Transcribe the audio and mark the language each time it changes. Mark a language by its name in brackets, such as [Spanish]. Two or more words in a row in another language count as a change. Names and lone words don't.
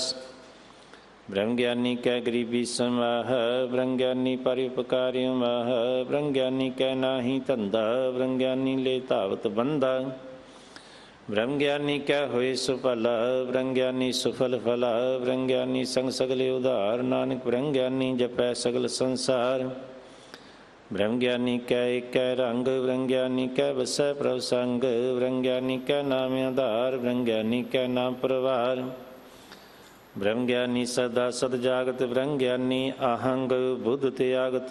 [Punjabi] ਬ੍ਰਹਮ ਗਿਆਨੀ ਕੈ ਗਰੀਬੀ ਸਮਾਹ, ਬ੍ਰਹਮ ਗਿਆਨੀ ਪਰੋਪਕਾਰੀ ਮਾਹ। ਬ੍ਰਹਮ ਗਿਆਨੀ ਕੈ ਨਾਹੀ ਧੰਧਾ, ਬ੍ਰਹਮ ਗਿਆਨੀ ਲੇ ਧਾਵਤ ਬੰਦਾ। ਬ੍ਰਹਮ ਗਿਆਨੀ ਕੈ ਹੋਏ ਸੁਫਲਾ, ਬ੍ਰਹਮ ਗਿਆਨੀ ਸੁਫਲ ਫਲਾ। ਬ੍ਰਹਮ ਗਿਆਨੀ ਸੰਗ ਸਗਲੇ ਉਧਾਰ, ਨਾਨਕ ਬ੍ਰਹਮ ਗਿਆਨੀ ਜਪੈ ਸਗਲ ਸੰਸਾਰ। ਬ੍ਰਹਮ ਗਿਆਨੀ ਕੈ ਏਕ ਰੰਗ, ਬ੍ਰਹਮ ਗਿਆਨੀ ਕੈ ਬਸੈ ਪ੍ਰਭ ਸੰਗ। ਬ੍ਰਹਮ ਗਿਆਨੀ ਕੈ ਨਾਮ ਆਧਾਰ, ਬ੍ਰਹਮ ਗਿਆਨੀ ਕੈ ਨਾਮ ਪਰਵਾਰ। ਬ੍ਰਹਮ ਗਿਆਨੀ ਸਦਾ ਸਦ ਜਾਗਤ, ਬ੍ਰਹਮ ਗਿਆਨੀ ਆਹੰਗ ਬੁੱਧ ਤਿਆਗਤ।